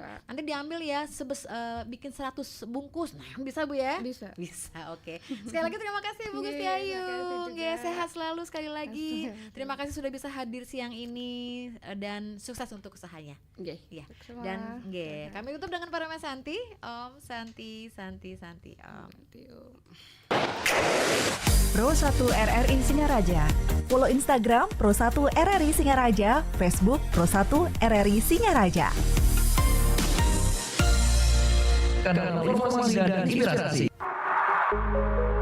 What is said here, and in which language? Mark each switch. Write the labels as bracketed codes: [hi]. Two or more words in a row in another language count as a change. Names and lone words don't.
[id] Nanti diambil ya bikin 100 bungkus. Nah, bisa Bu ya? Bisa. Oke. Sekali lagi terima kasih Bu Gusti Ayu. Sehat selalu sekali lagi. Terima kasih sudah bisa hadir siang ini dan sukses untuk usahanya. Iya. Dan kami tutup dengan Parama Santi. [sa] Om Santi Om. [id] Pro 1 RRI Singaraja. Follow Instagram Pro 1 RRI Singaraja, Facebook Pro 1 RRI Singaraja. Karena informasi dan inspirasi.